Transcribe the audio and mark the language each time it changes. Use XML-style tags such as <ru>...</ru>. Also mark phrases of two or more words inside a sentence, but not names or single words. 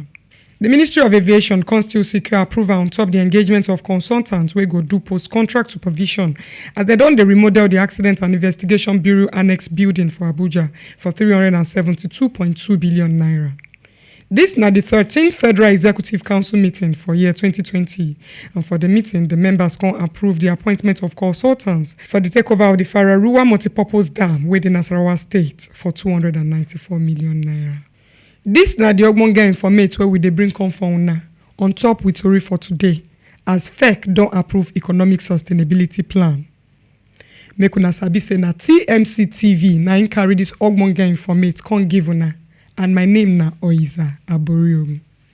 <pcm>The Ministry of Aviation can still secure approval on top the engagement of consultants wey go do post-contract supervision as they don dey remodel the Accident and Investigation Bureau Annex building for Abuja for 372.2 billion naira. This na the 13th Federal Executive Council meeting for year 2020, and for the meeting, the members can approve the appointment of consultants for the takeover of the Fararuwa Multipurpose Dam within Nasarawa State for 294 million naira. This na the ogbonge informate where we dey bring come for una on top with tori for today as FEC don approve economic sustainability plan. Make una sabi say na TMC TV na im carry this ogbonge informate come give una, and my name na Oiza Aboriogun.</pcm>